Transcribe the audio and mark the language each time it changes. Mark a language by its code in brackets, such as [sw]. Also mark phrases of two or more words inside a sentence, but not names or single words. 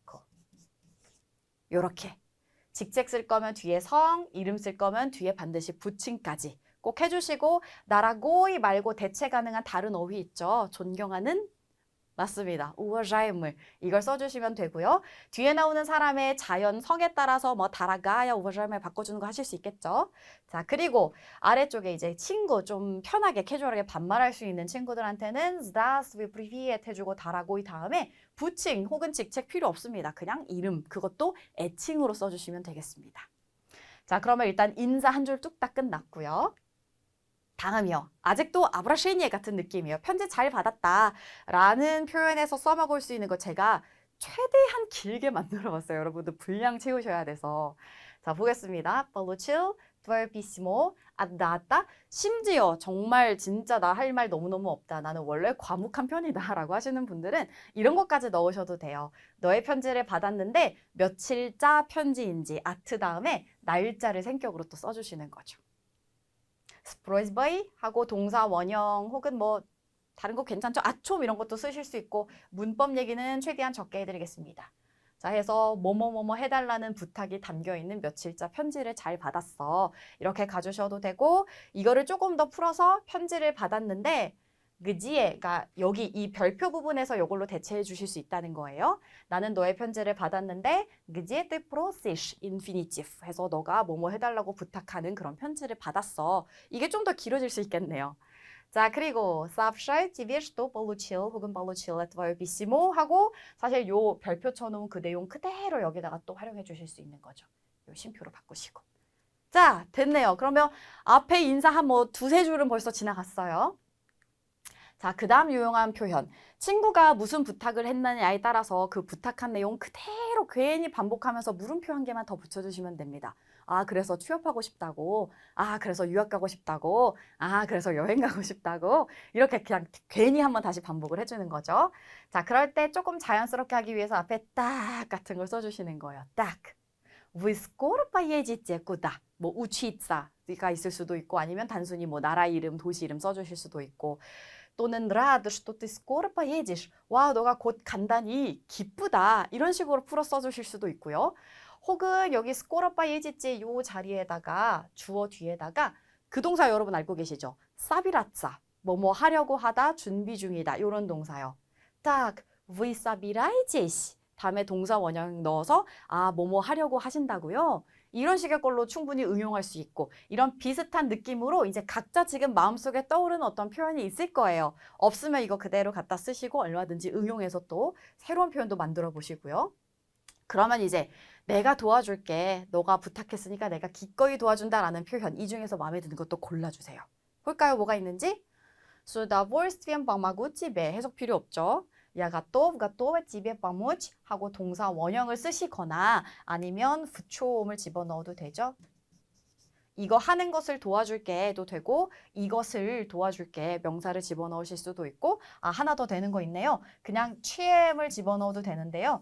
[ko] 요렇게 직책 쓸 거면 뒤에 성, 이름 쓸 거면 뒤에 반드시 부칭까지 꼭 해주시고 나라고이 말고 대체 가능한 다른 어휘 있죠. 존경하는 맞습니다. 우어자임을 이걸 써주시면 되고요. 뒤에 나오는 사람의 자연 성에 따라서 뭐 다라가야 우어자임을 바꿔주는 거 하실 수 있겠죠. 자, 그리고 아래쪽에 이제 친구 좀 편하게 캐주얼하게 반말할 수 있는 친구들한테는 [ru] здравствуй, привет [ko] 해주고 다라고이 다음에 부칭 혹은 직책 필요 없습니다. 그냥 이름 그것도 애칭으로 써주시면 되겠습니다. 자, 그러면 일단 인사 한 줄 뚝딱 끝났고요. 다음이요. 아직도 아브라쉐니에 같은 느낌이에요. 편지 잘 받았다 라는 표현에서 써먹을 수 있는 거 제가 최대한 길게 만들어 봤어요. 여러분들 분량 채우셔야 돼서. 자, 보겠습니다. [ru] Получил твое письмо от дата. [ko] 심지어 정말 진짜 나 할 말 너무너무 없다. 나는 원래 과묵한 편이다 라고 하시는 분들은 이런 것까지 넣으셔도 돼요. 너의 편지를 받았는데 며칠자 편지인지 아트 다음에 날짜를 생격으로 또 써주시는 거죠. [ru] с просьбой [ko] 하고 동사 원형 혹은 뭐 다른 거 괜찮죠? 아좀 이런 것도 쓰실 수 있고 문법 얘기는 최대한 적게 해드리겠습니다. 자, 해서 뭐뭐뭐뭐 해달라는 부탁이 담겨있는 며칠자 편지를 잘 받았어. 이렇게 가주셔도 되고 이거를 조금 더 풀어서 편지를 받았는데 그지에, 그러니까 여기 이 별표 부분에서 이걸로 대체해 주실 수 있다는 거예요. 나는 너의 편지를 받았는데 그지에 [ru] ты просишь инфинитив [ko] 해서 너가 뭐뭐 해달라고 부탁하는 그런 편지를 받았어. 이게 좀 더 길어질 수 있겠네요. 자, 그리고 [ru] сообщаю тебе, что получил [ko] 혹은 [ru] получила твое письмо [ko] 하고 사실 요 별표 쳐놓은 그 내용 그대로 여기다가 또 활용해 주실 수 있는 거죠. 요 쉼표로 바꾸시고. 자, 됐네요. 그러면 앞에 인사 한 뭐 두세 줄은 벌써 지나갔어요. 자, 그 다음 유용한 표현. 친구가 무슨 부탁을 했느냐에 따라서 그 부탁한 내용 그대로 괜히 반복하면서 물음표 한 개만 더 붙여주시면 됩니다. 아, 그래서 취업하고 싶다고. 아, 그래서 유학 가고 싶다고. 아, 그래서 여행 가고 싶다고. 이렇게 그냥 괜히 한번 다시 반복을 해주는 거죠. 자, 그럴 때 조금 자연스럽게 하기 위해서 앞에 딱 같은 걸 써주시는 거예요. 딱. [ru] Вы скоро поедете куда? [ko] 뭐 учиться,가 있을 수도 있고 아니면 단순히 뭐 나라 이름, 도시 이름 써주실 수도 있고 또는 [ru] рада, что ты скоро поедешь. [ko] 와, 너가 곧 간다니 기쁘다. 이런 식으로 풀어 써주실 수도 있고요. 혹은 여기 [ru] скоро поедете [ko] 요 자리에다가 주어 뒤에다가 그 동사 여러분 알고 계시죠? собираться. 뭐뭐 하려고 하다, 준비 중이다. 이런 동사요. [ru] Так, вы собираетесь? [ko] 다음에 동사 원형 넣어서 아, 뭐뭐 하려고 하신다고요? 이런 식의 걸로 충분히 응용할 수 있고 이런 비슷한 느낌으로 이제 각자 지금 마음속에 떠오르는 어떤 표현이 있을 거예요. 없으면 이거 그대로 갖다 쓰시고 얼마든지 응용해서 또 새로운 표현도 만들어 보시고요. 그러면 이제 내가 도와줄게. 너가 부탁했으니까 내가 기꺼이 도와준다라는 표현 이 중에서 마음에 드는 것도 골라주세요. 볼까요? 뭐가 있는지? [ru] С удовольствием помогу тебе. [ko] 해석 필요 없죠. [ru] Я готов, готова тебе помочь [ko] 하고 동사 원형을 쓰시거나 아니면 부초음을 집어넣어도 되죠. 이거 하는 것을 도와줄게 해도 되고 이것을 도와줄게 명사를 집어넣으실 수도 있고 아 하나 더 되는 거 있네요. 그냥 취엠을 집어넣어도 되는데요.